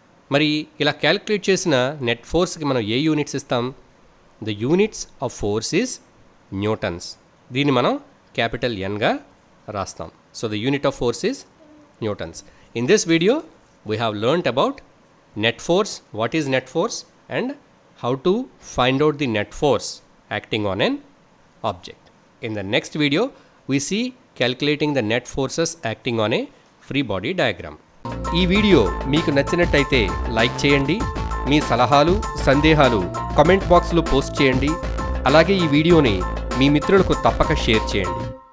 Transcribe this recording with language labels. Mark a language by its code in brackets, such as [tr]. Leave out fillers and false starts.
[te] మరి ఇలా క్యాలిక్యులేట్ చేసిన నెట్ ఫోర్స్కి మనం ఏ యూనిట్స్ ఇస్తాం? [en] The units of force is newtons. [te] దీన్ని మనం క్యాపిటల్ Nగా రాస్తాం. [en] So the unit of force is newtons. In this video we have learned about net force, what is net force, and how to find out the net force acting on an object. In the next video, we see calculating the net forces acting on a free body diagram. [te] ఈ video మీకు నచ్చినట్టయితే like చేయండి, మీ సలహాలు సందేహాలు comment బాక్స్లో post చేయండి. అలాగే ఈ వీడియోని మీ మిత్రులకు తప్పక షేర్ చేయండి.